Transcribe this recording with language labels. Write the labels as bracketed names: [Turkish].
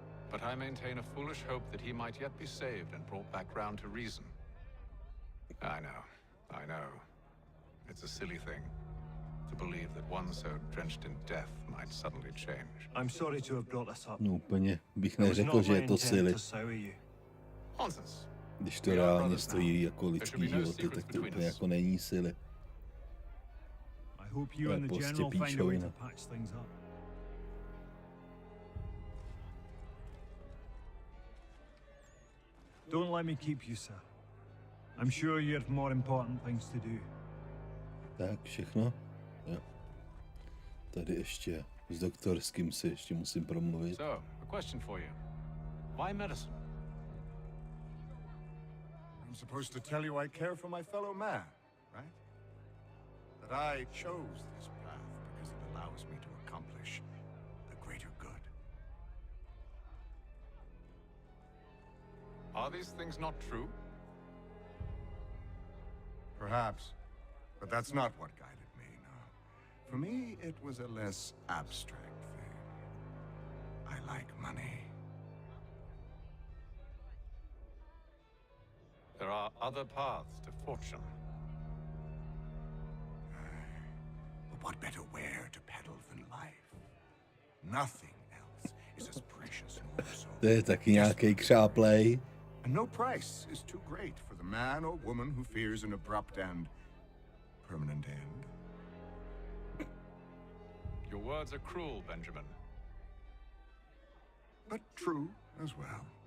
[English] But I maintain a foolish hope that he might yet be saved and brought back round to reason. I know. It's a silly thing to believe that one so drenched in death might suddenly change. I'm sorry to have brought this up. [Czech] No úplně bych neřekl, že je to silly. [English] Nonsense. [Czech] Když to reálně stojí jako lidský životy, tak to úplně jako není silly. [English] I hope you and the general find a way to patch things up. Don't let me keep you, sir. I'm sure you have more important things to do. [Czech] Tak, všechno? Jo. Tady ještě s doktorským si ještě musím promluvit. [English] So, a question for you. Why medicine? I'm supposed to tell you I care for my fellow man, right? That I chose this path because it allows me to accomplish the greater good. Are these things not true? Perhaps, but that's not what guided me, no. For me, it was a less abstract thing. I like money. There are other paths to fortune. But what better ware to peddle than life? Nothing else is as precious nor so. [Czech] To je taky nějaký křáplej. [English] And no price is too great for the man or woman who fears an abrupt and permanent end. Your words are cruel, Benjamin. But true as well.